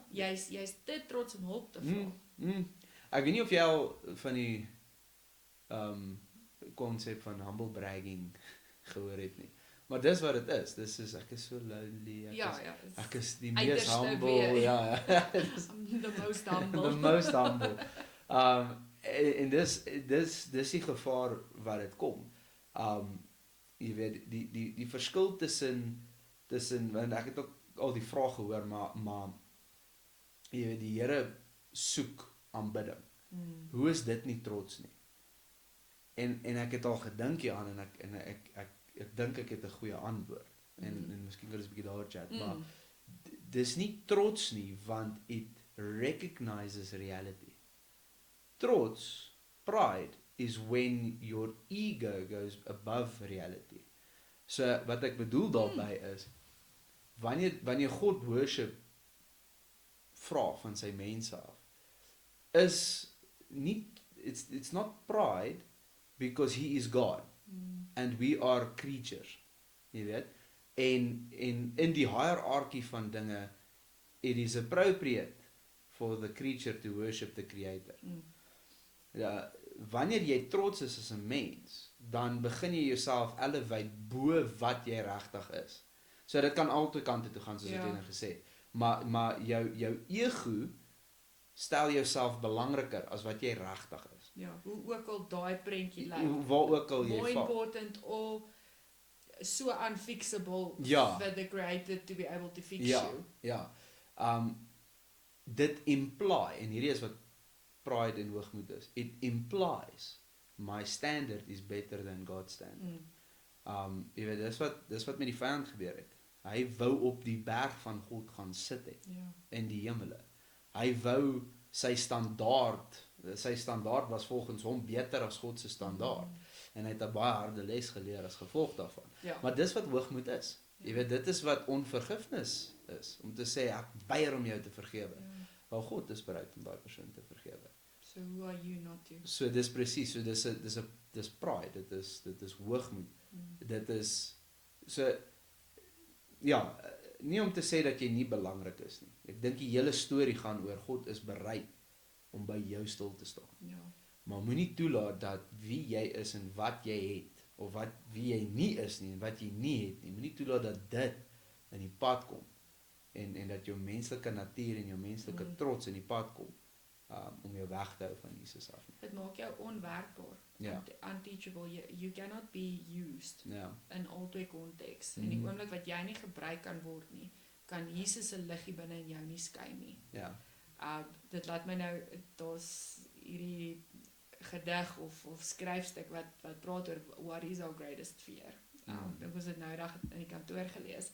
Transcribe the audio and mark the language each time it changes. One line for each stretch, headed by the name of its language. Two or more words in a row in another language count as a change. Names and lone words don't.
Afrikaans: Jy's te trots om hulp te vra. Ek weet nie of jy al van die konsep van
English: humble bragging
Afrikaans: gehoor het nie. Maar dis wat dit is. Dis is ek is so lonely. Ek is die mees humble. Ja.
English: The most humble. The most humble.
Afrikaans: En dis die gevaar wat dit kom. Jy weet die verskil tussen want ek het ook al die vrae gehoor, maar jy weet die Here soek aanbidding. Hoe is dit nie trots nie? En ek het al gedink hieraan en ek dink ek het 'n goeie antwoord. En miskien kan ons 'n bietjie daaroor chat, maar dis nie trots nie, want
English: it recognizes reality. Trots, pride, is when your ego goes above reality.
Afrikaans: So wat ek bedoel daarby is, wanneer God worship vra van sy mense af, is nie,
English: it's not pride, because he is God, and we are creatures,
Afrikaans: jy weet, en in die hierarchy van dinge,
English: it is appropriate for the creature to worship the creator.
Afrikaans: Ja, wanneer jy trots is as 'n mens, dan begin jy jouself elevate bo wat jy regtig is. So dit kan albei kante toe gaan, soos ek net gesê het. Maar jou ego stel jouself belangriker as wat jy regtig is. Ja, hoe ook al daai prentjie lyk. Waar ook al jy
English: more
Afrikaans: val.
English: important or so unfixable for the creator to be able to fix you.
Afrikaans: Ja. Dit imply, en hierdie is wat pride en hoogmoed is.
English: It implies my standard is better than God's standard.
Afrikaans: Jy weet, dis wat met die vyand gebeur het. Hy wou op die berg van God gaan sit het, in die hemele. Hy wou sy standaard was volgens hom beter as God se standaard. En hy het 'n baie harde les geleer as gevolg daarvan. Maar dis wat hoogmoed is. Jy weet, dit is wat onvergifnis is, om te sê ek weier om jou te vergewe. Wel God is bereid om daai persoon te vergewe.
English: So who are you not to?
Afrikaans: So dis presies, so dis pride, dit is hoogmoed. Dit is so ja, nie om te sê dat jy nie belangrik is nie. Ek dink die hele storie gaan oor God is bereid om by jou stil te staan. Maar moenie toelaat dat wie jy is en wat jy het, of wie jy nie is nie en wat jy nie het nie, moenie toelaat dat dit in die pad kom. En dat jou menslike natuur en jou menslike trots in die pad kom, om jou weg te hou van Jesus af. Dit maak jou onwerkbaar. Unteachable.
English: You cannot be used in
Afrikaans: albei konteks. En die oomblik wat jy nie gebruik kan word nie, kan Jesus se liggie binne in jou nie skyn nie. Dit laat my nou, daar's hierdie gedig of skryfstuk wat praat oor
English: what is our greatest fear.
Afrikaans: Ek was dit nou dag in die kantoor gelees.